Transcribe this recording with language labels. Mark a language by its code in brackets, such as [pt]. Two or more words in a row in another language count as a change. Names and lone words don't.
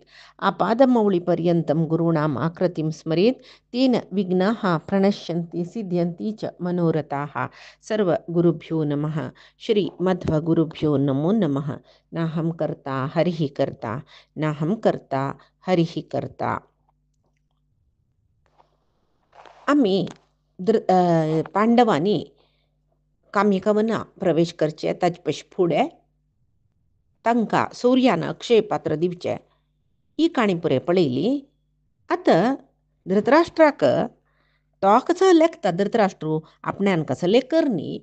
[sa] आपादमौलिपर्यन्तं गुरूणाम् आकृतिं स्मरेत् तेन विघ्नाः प्रणश्यन्ति सिद्ध्यन्ति च मनोरथाः। सर्वगुरुभ्यो नमः। श्रीमध्वगुरुभ्यो नमो नमः। नाहं कर्ता हरिः कर्ता नाहं कर्ता हरिः कर्ता। [kok] आम्ही पांडवांनी कामिकवना प्रवेश करचे ताचे पयस फुडें तांकां सूर्यान अक्षय पात्र दिवचें ही काणी पुरे पळयली. आतां धृतराष्ट्राक तो कसो लेखता धृतराष्ट्रू आपण्यान कसो लेखर न्ही.